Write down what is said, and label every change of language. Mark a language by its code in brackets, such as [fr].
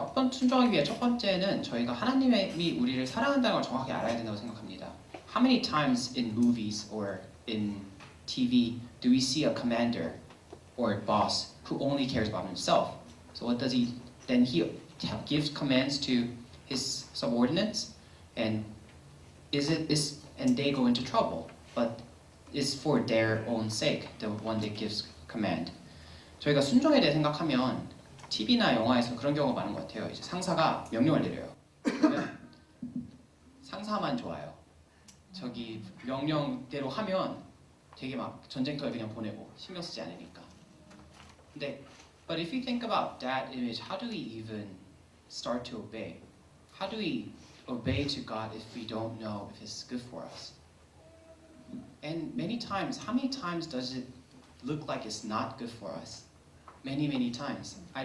[ko] 순종하기 위해 첫 번째는 저희가 하나님이 우리를 사랑한다는 걸 정확히 알아야 된다고 생각합니다. [en] How many times in movies or in TV do we see a commander or a boss who only cares about himself? So what does he? Then he gives commands to his subordinates, and and they go into trouble. But it's for their own sake, the one that gives command. [ko] 저희가 순종에 대해 생각하면 TV나 영화에서 그런 경우가 많은 것 같아요. 이제 상사가 명령을 내려요. 그러면 상사만 좋아요. 저기 명령대로 하면 되게 막 전쟁터에 그냥 보내고 신경 쓰지 않으니까. 근데 [en] but if you think about that image, how do we even start to obey? How do we obey to God if we don't know if it's good for us? And how many times does it look like it's not good for us? Many times.